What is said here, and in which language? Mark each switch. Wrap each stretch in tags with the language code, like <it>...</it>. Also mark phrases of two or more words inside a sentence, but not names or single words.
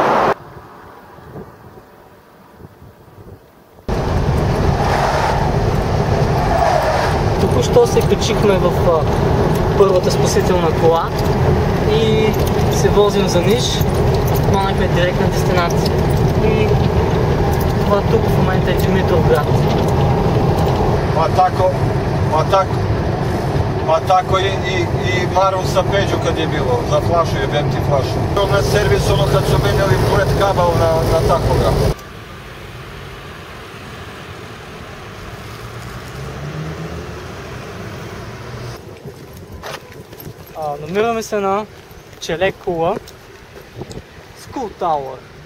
<bg>Току-що се качихме в първата спасителна кола и се возим за Ниш. Хванахме директна дестинация. И това тук в момента е Димитровград.</bg> <sr>Pa tako i Maron sa Peđu kad je bilo, za flašu, jebem ti flašu. Na servis ono kad su menjali pored kabel na tahograf.</sr> <bg>Намираме се на Челек кула School Tower.</bg>